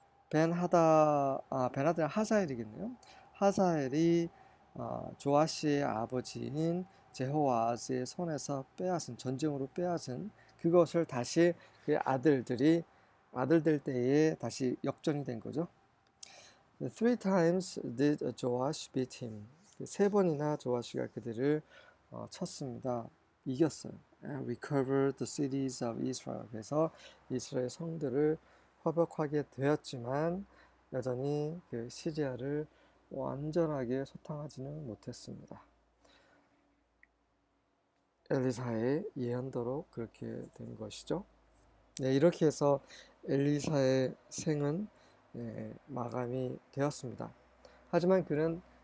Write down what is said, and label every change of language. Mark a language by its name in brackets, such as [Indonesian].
[Korean] 베나닷은 하사엘이겠네요. 하사엘이 조아시의 아버지인 제호아즈의 손에서 전쟁으로 빼앗은 그것을 다시 그 아들들 때에 다시 역전이 된 거죠. [English] Three times did Joash beat him. [Korean] 세 번이나 조아시가 그들을 쳤습니다. 이겼어요. [English] And recovered the cities of Israel. [Korean] 그래서 이스라엘 성들을 화벽하게 되었지만 여전히 그 시리아를 완전하게 소탕하지는 못했습니다. 엘리사의 예언대로 그렇게 된 것이죠. 이렇게 해서 엘리사의 생은 마감이 되었습니다. 하지만 그는